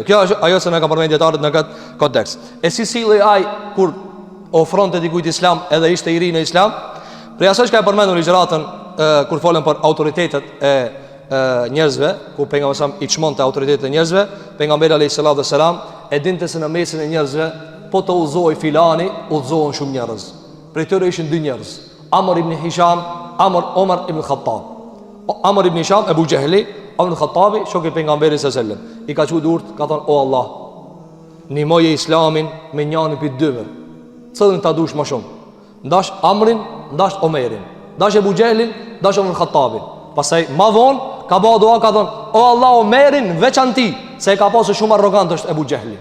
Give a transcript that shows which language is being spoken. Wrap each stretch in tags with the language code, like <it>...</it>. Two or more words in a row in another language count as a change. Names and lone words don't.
<sq>Kjo është ajo që na ka përmendur dietarët në këtë kontekst. E si silli ai kur ofronte dikujt islam edhe ishte i ri në islam, për asaj që ka përmendur ligjëratën kur folën për autoritetet e njerëzve, ku pejgamberi i çmonte autoritetet e njerëzve, pejgamberi</sq> <ar>عليه السلام</ar> <sq>e dinte se në mesin e njerëzve po të udhzoi filani, udhzohen shumë njerëz. Për këtyre ishin dy njerëz, Amr ibn Hisham, Omar ibn Khattab. Amr ibn Hisham, Abu Jahli, Omar ibn Khattabi, shoku i pejgamberit</sq> <ar>صلى الله عليه وسلم.</ar> <sq>I ka thënë durt, ka thënë o Allah, nimoje islamin me njërin prej dyve. Cëllën ta dush më shumë? Ndash Amrin, ndash Omerin, ndash Abu Jahlin, ndash Omar ibn Khattabin. Pastaj më vonë ka bëu dua, ka thënë o Allah, Omerin veçanti, se ka pasur shumë arrogant është Abu Jahli.</sq>